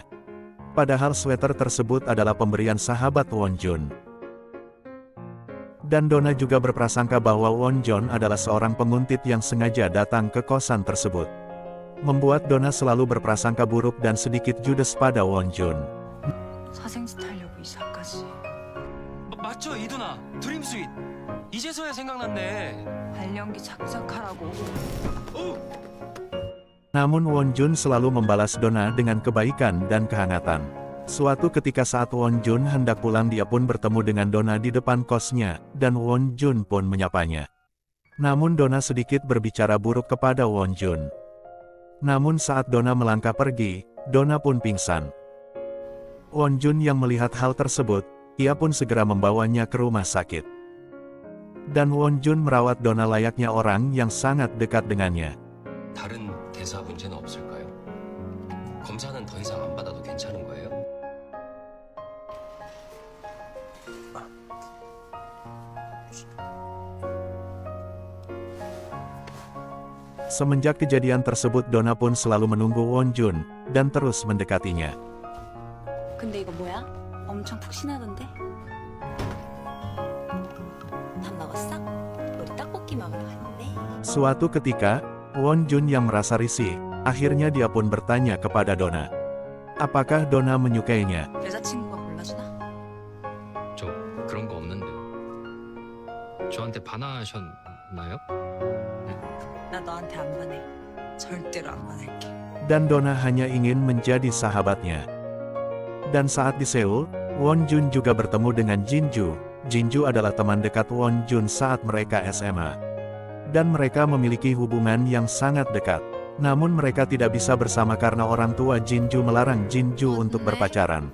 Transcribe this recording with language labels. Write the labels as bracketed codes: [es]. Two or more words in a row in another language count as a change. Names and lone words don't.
[id] Padahal sweater tersebut adalah pemberian sahabat Won-jun. Dan Dona juga berprasangka bahwa Won-jun adalah seorang penguntit yang sengaja datang ke kosan tersebut. Membuat Dona selalu berprasangka buruk dan sedikit judes pada Won-jun. [ko] 사생짓 하려고 이사까지. 맞죠, 이두나. 드림 스윗. 이제서야 생각났네. 발연기 작작하라고. [id] Namun Won-jun selalu membalas Dona dengan kebaikan dan kehangatan. Suatu ketika saat Won-jun hendak pulang dia pun bertemu dengan Dona di depan kosnya, dan Won-jun pun menyapanya. Namun Dona sedikit berbicara buruk kepada Won-jun. Namun saat Dona melangkah pergi, Dona pun pingsan. Won-jun yang melihat hal tersebut, ia pun segera membawanya ke rumah sakit. Dan Won-jun merawat Dona layaknya orang yang sangat dekat dengannya. [ko] 다른 대사 문제는 없을까요? 검사는 더 이상 안 받아도 괜찮은 거예요? [id] Semenjak kejadian tersebut Dona pun selalu menunggu Won-jun, dan terus mendekatinya. [ko] 근데 이거 뭐야? 엄청 푹신하던데? 밥 먹었어? 우리 떡볶이 먹으러 갔는데. [id] Suatu ketika, Won-jun yang merasa risih, akhirnya dia pun bertanya kepada Dona. Apakah Dona menyukainya? [ko] 여자친구가 골라주나? 저 그런 거 없는데요. 저한테 반하셨나요? 나 너한테 안 반해. 절대로 안 반할게. [id] Dan Dona hanya ingin menjadi sahabatnya. Dan saat di Seoul, Won-jun juga bertemu dengan Jinju. Jinju adalah teman dekat Won-jun saat mereka SMA. Dan mereka memiliki hubungan yang sangat dekat. Namun mereka tidak bisa bersama karena orang tua Jinju melarang Jinju untuk berpacaran.